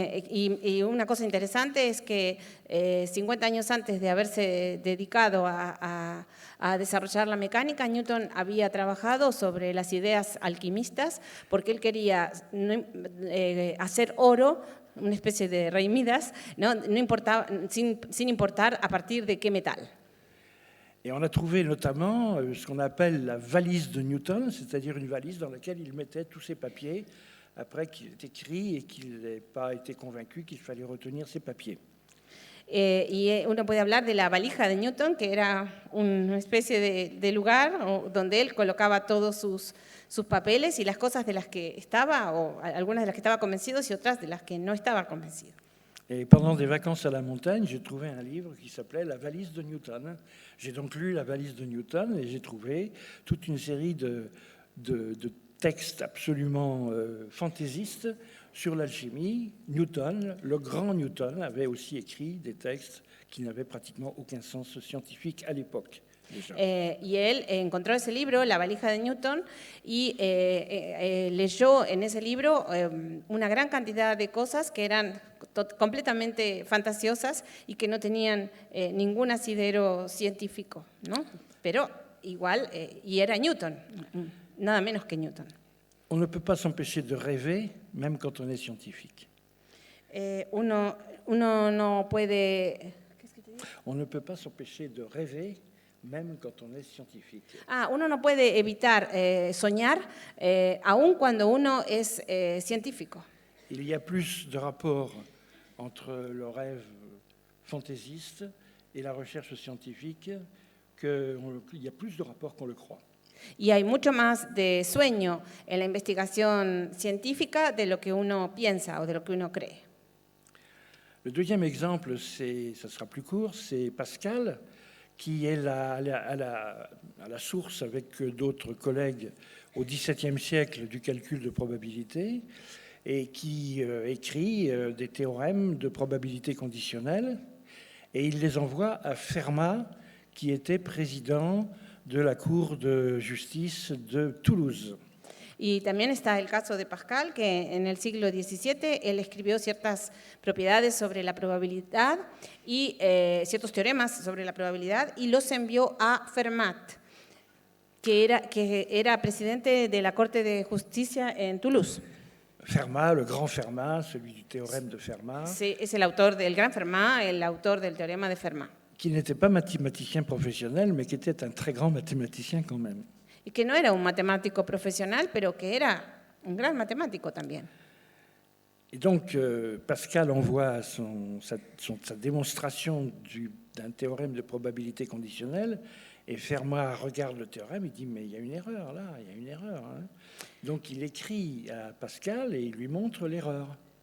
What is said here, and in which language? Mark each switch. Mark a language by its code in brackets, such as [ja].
[es] Y una cosa interesante es que 50 años antes de haberse dedicado a desarrollar la mecánica, Newton había trabajado sobre las ideas alquimistas porque él quería hacer oro, una especie de rey Midas, no importaba, sin importar a partir de qué metal. [fr] Et on a trouvé notamment ce qu'on appelle la valise de Newton, c'est-à-dire une valise dans laquelle il mettait tous ses papiers après qu'il ait écrit et qu'il n'ait pas été convaincu qu'il fallait retenir ses papiers. [es] Y uno puede hablar de la valija de Newton, que era una especie de lugar donde él colocaba todos sus papeles y las cosas de las que estaba, o algunas de las que estaba convencido y otras de las que no estaba convencido. [fr] Et pendant des vacances à la montagne, j'ai trouvé un livre qui s'appelait La valise de Newton. J'ai donc lu La valise de Newton et j'ai trouvé toute une série de textes absolument fantaisistes sur l'alchimie. Newton, le grand Newton, avait aussi écrit des textes qui n'avaient pratiquement aucun sens scientifique à l'époque. [es] Y él encontró ese libro, La valija de Newton, y leyó en ese libro una gran cantidad de cosas que eran completamente fantasiosas y que no tenían ningún asidero científico, ¿no? Pero igual, y era Newton, nada menos que Newton. [fr] On ne peut pas s'empêcher de rêver, même quand on est scientifique. [es] Uno uno no puede... [fr] On ne peut pas s'empêcher de rêver, même quand on est scientifique. [es] Uno no puede evitar soñar, aun cuando uno es científico. [fr] Il y a plus de rapports entre le rêve fantaisiste et la recherche scientifique qu'il y a plus de rapports qu'on le croit. [es] Y hay mucho más de sueño en la investigación científica de lo que uno piensa o de lo que uno cree. [fr] Le deuxième exemple, ça sera plus court, c'est Pascal, qui est à la source avec d'autres collègues au XVIIe siècle du calcul de probabilité et qui écrit des théorèmes de probabilité conditionnelle et il les envoie à Fermat, qui était président de la Cour de justice de Toulouse. [es] Y también está el caso de Pascal, que en el siglo XVII él escribió ciertas propiedades sobre la probabilidad y ciertos teoremas sobre la probabilidad y los envió a Fermat, que era presidente de la Corte de Justicia en Toulouse. [fr] Fermat, le grand Fermat, celui du théorème de Fermat. [es] Sí, es el autor del gran Fermat, el autor del teorema de Fermat. [fr] Qui n'était pas mathématicien professionnel, mais qui était un très grand mathématicien quand même. [es] Y que no era un matemático profesional, pero que era un gran matemático también. [fr] Et donc, Pascal envoie sa démonstration d'un théorème de probabilité conditionnelle, et Fermat regarde le théorème, il dit « mais il y a une erreur là, il y a une erreur hein. ». Donc, il écrit à Pascal et il lui montre l'erreur.